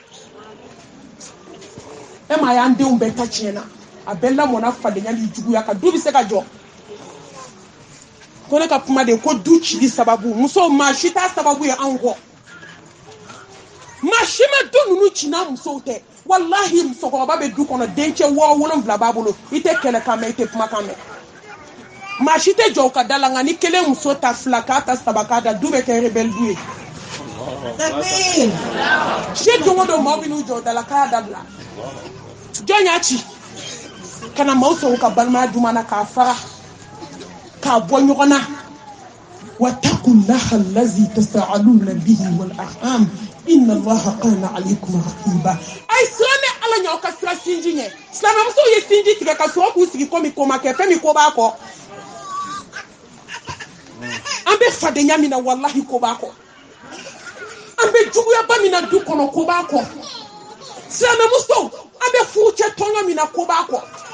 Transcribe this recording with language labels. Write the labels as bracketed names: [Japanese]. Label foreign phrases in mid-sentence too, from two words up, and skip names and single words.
[Bambara] e ma y'an denw bɛɛ ta tiɲɛ na a bɛɛ lamɔna fadenya ni juguya kan du bɛ se ka jɔ ko ne ka kuma de ko du cili sababu musow maa si t'a sababu ye anw kɔ maa si ma du ninnu ci n'a musow tɛ wallahi musokɔrɔba bɛ du kɔnɔ dencɛ 6-7 b'a bolo i tɛ kɛlɛkan mɛn i tɛ kumakan mɛn maa si tɛ jɔ u ka da la nka ni kelen muso ta 2 k'a ta 3 k'a da du bɛ kɛ rebelle du ye si don o don maaw bɛ n'u jɔ u da la k'a dabila jɔn y'a ci ka na maaw sɔrɔ u ka balimaya duman na k'a fara k'a bɔ ɲɔgɔn na [Arabic] وَاتَّقُوا اللَّهَ الَّذِي تَسَاءَلُونَ بِهِ وَالْأَرْحَامَ إِنَّ اللَّهَ كَانَ عَلَيْكُمْ رَقِيبًا [Bambara] ay silamɛ ala ɲaw ka sira sinji ɲɛ silamɛmusow ye sinji tigɛ ka sɔrɔ k'u sigi komi ko ma kɛ fɛn min ko b'a kɔ an bɛ fadenya min na wallahi ko b'a kɔ an bɛ juguyaba min na du kɔnɔ ko b'a kɔ silamɛmusow an bɛ furucɛ tɔɲɔ min na ko b'a kɔ